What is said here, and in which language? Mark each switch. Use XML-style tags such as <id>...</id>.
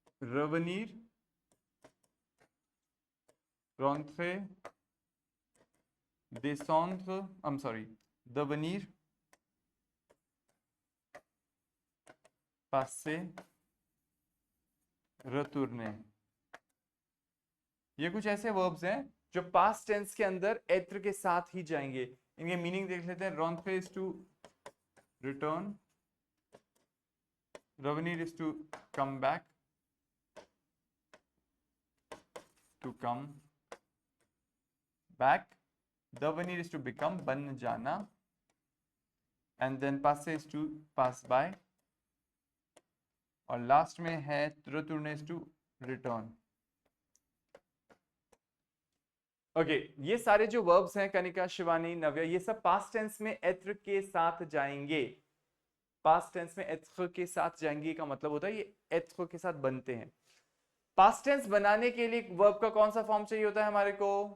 <fr>revenir, rentrer, descendre, devenir, passer, retourner।</fr> <hi>ये कुछ ऐसे वर्ब्स हैं जो पास्ट टेंस के अंदर एत्र के साथ ही जाएंगे। इनके मीनिंग देख लेते हैं।</hi> <en>rentrer is to return, revenir is to come back, to come back, devenir is to become,</en> <hi>बन जाना,</hi> <en>and then passer is to pass by,</en> <hi>और लास्ट में है</hi> <en>retourner is to return।</en> <hi>Okay, ये सारे जो वर्ब्स हैं कनिका, शिवानी, नव्या, ये सब पास्ट टेंस में एत्र के साथ जाएंगे। पास्ट टेंस में एत्र के साथ जाएंगे का मतलब होता है ये एत्र के साथ बनते हैं। पास्ट टेंस बनाने के लिए वर्ब का कौन सा फॉर्म चाहिए होता है हमारे को?</hi>